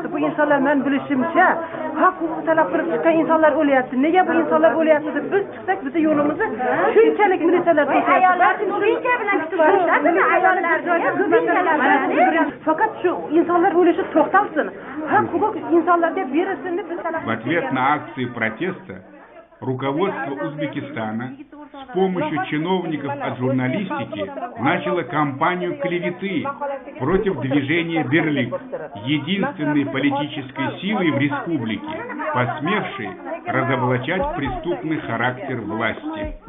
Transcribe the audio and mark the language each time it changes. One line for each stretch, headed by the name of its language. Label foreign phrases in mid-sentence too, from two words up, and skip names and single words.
Uzbek: Bu insonlar men bilishimcha haq-huquq talab qilib chiqqan insonlar o'lyapti. Nega bu insonlar o'lyapti deb biz chiqsak, bizni yo'limizni shunchalik militsiyalar to'sayapti. Ayollar buncha bilan kutib olishadimi? Ayollar fakat shu insonlar o'lishi to'xtalsin. Haq-huquq insonlarga berilsin deb biz talab
Russian: В ответ на акции протеста руководство Узбекистана с помощью чиновников от журналистики начало кампанию клеветы против движения «Берлик», единственной политической силы в республике, посмевшей разоблачать преступный характер власти.